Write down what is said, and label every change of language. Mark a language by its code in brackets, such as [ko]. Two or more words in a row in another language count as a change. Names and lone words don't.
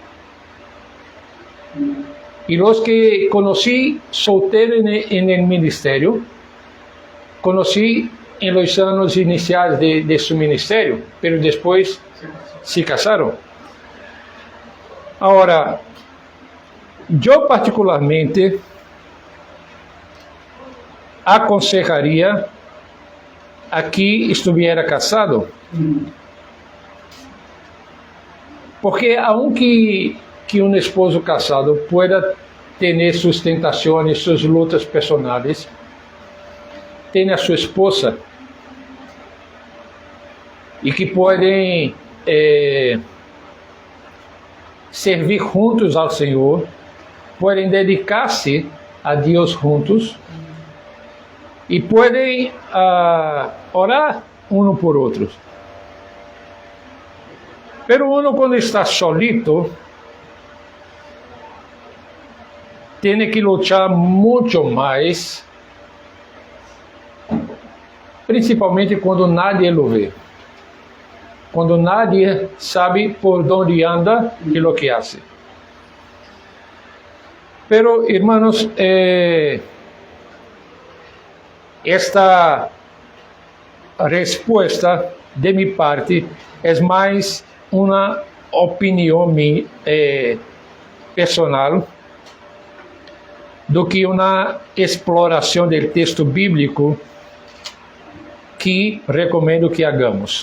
[pt] E os que conheci solteiros no ministério, conheci em los anos iniciais de seu ministério, pero depois se casaram. Agora, eu particularmente aconselharia a que estivesse casado, porque aunque um esposo casado pueda ter suas tentações, suas lutas personais, tem a sua esposa e que podem servir juntos ao Senhor, podem dedicar-se a Deus juntos e podem orar um por outro. [es] Pero uno [pt] quando está solito tem que lutar muito mais, principalmente quando [es] nadie lo [pt] vê. Quando nadie sabe por onde anda e o que hace. [es] Pero, hermanos, [pt] esta resposta de minha parte é mais uma opinião personal do que uma exploração do texto bíblico que recomendo que hagamos.